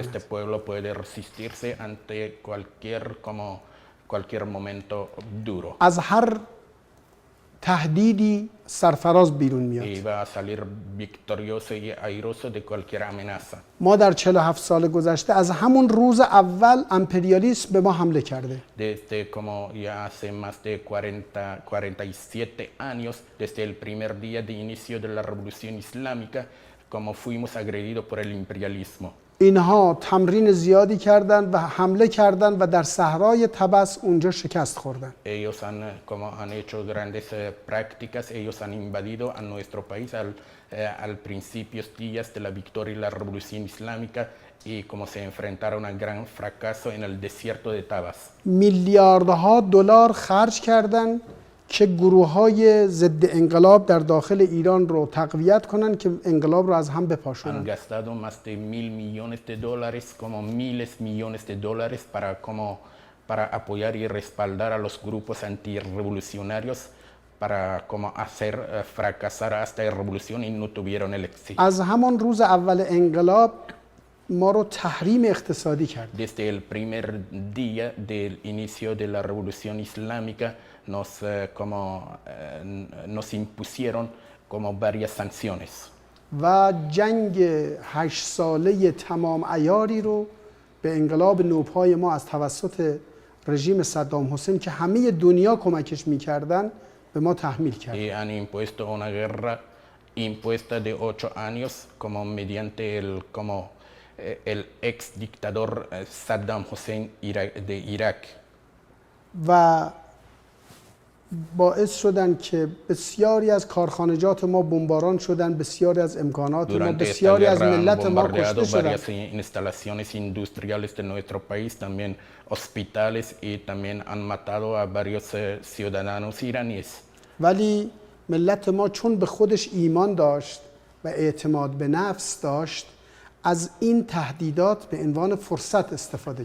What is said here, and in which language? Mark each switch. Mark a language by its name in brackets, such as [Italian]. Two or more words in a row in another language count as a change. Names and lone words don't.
[Spanish] este pueblo puede resistirse ante cualquier momento duro [Persian] از هر تهدیدی سرفراز بیرون میاد. [Spanish] y va a salir victorioso y airoso de cualquier amenaza. [Persian] ما در 47 سال گذشته از همون روز اول امپریالیسم به ما حمله کرده. [Spanish] Desde como ya hace más de 47 años, desde el primer día de inicio de la revolución islámica, como fuimos agredidos por el imperialismo. [Persian] اینها تمرین زیادی کردن و حمله کردن و در صحرای طبس اونجا شکست خوردن. [Spanish] Ellos han hecho grandes prácticas, ellos han invadido a nuestro país al principios días de la victoria y la revolución islámica y como se enfrentaron a un gran fracaso en el desierto de Tabas. [Persian] میلیاردها دلار خرج کردن که گروه‌های ضد انقلاب در داخل ایران رو تقویت کنن که انقلاب رو از هم [Spanish] Han [Persian] بپاشونن. [Spanish] gastado más de $1.000 millones, como miles millones de dólares para apoyar y respaldar a los grupos antirrevolucionarios para como hacer fracasar a esta revolución y no tuvieron el éxito. [Persian] از همون روز اول انقلاب ما رو تحریم اقتصادی کرد. [Spanish] Desde el primer día del inicio de la revolución islámica nos impusieron como varias sanciones. [Persian] و جنگ 8 ساله تمام عیاری رو به انقلاب نوپای ما از توسط رژیم صدام حسین که همه دنیا کمکش میکردن به ما تحمیل کرد. [Spanish] Y han impuesto una guerra impuesta de 8 años como mediante el ex dictador Saddam Hussein de Irak. [Persian] و باعث شدن که بسیاری از کارخانجات ما بمباران شدن، بسیاری از امکانات ما، [Spanish] Durante esta [Persian] بسیاری از [Spanish] guerra han [Persian] ملت ما [Spanish] bombardeado [Persian] کشته شدن. [Spanish] varias instalaciones industriales de nuestro país, también hospitales y también han matado a varios ciudadanos iraníes. [Persian] ولی ملت ما چون به خودش ایمان داشت و اعتماد به نفس داشت، از این تهدیدات به عنوان فرصت استفاده